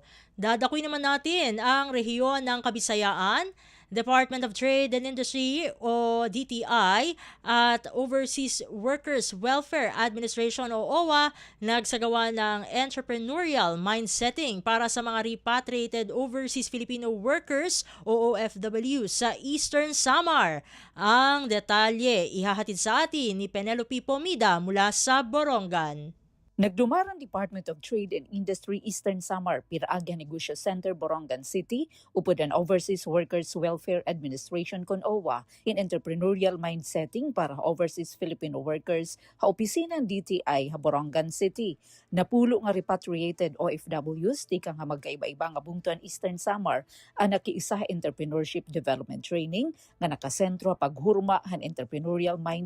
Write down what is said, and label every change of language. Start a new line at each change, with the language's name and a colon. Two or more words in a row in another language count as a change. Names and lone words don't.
Filipino: Dadakuin naman natin ang rehiyon ng Kabisayaan, Department of Trade and Industry o DTI at Overseas Workers Welfare Administration o OWA nagsagawa ng
English: entrepreneurial mindsetting
Filipino: para sa mga
English: repatriated overseas Filipino workers
Filipino: o OFW sa Eastern Samar. Ang detalye ihahatid sa atin ni Penelope Pomida mula sa Borongan.
Waray: Nagdumarang Department of Trade and Industry Eastern Samar Piraagya Negosyo Center, Borongan City, upod ang Overseas Workers Welfare Administration kon OWA in
English: entrepreneurial mindsetting
Waray: para
English: overseas Filipino workers
Waray: ha opisina ng DTI ha Borongan City. Napulo nga
English: repatriated OFWs
Waray: di ka nga magkaiba-iba nga bungtuan Eastern Samar ang nakiisa
English: entrepreneurship development training
Waray: nga nakasentro paghurma han
English: entrepreneurial mindset.